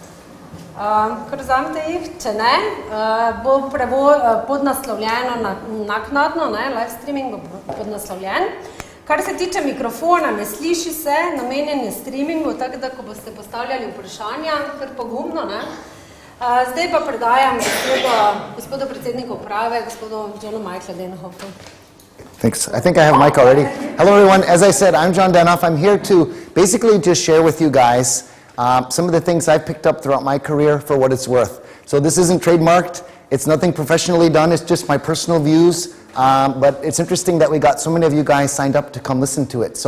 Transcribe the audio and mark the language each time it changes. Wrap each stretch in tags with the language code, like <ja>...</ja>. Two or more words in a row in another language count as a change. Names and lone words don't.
<sl>Kar vzamete jih, če ne, bo podnaslovljeno naknadno,</sl> <en>live streaming</en> <sl>bo podnaslovljen. Kar se tiče mikrofona, ne sliši se, namenjen je streamingu, tako da, ko boste postavljali vprašanja, kar pogumno. Zdaj pa predajam gospodu predsedniku uprave, gospodu Johnu Michaelu Denhofu.</sl> <en>Thanks. I think I have Mike already. Hello everyone, as I said, I'm John Denhof. I'm here to basically just share with you guys some of the things I've picked up throughout my career for what it's worth. So this isn't trademarked, it's nothing professionally done, it's just my personal views, but it's interesting that we got so many of you guys signed up to come listen to it.</en>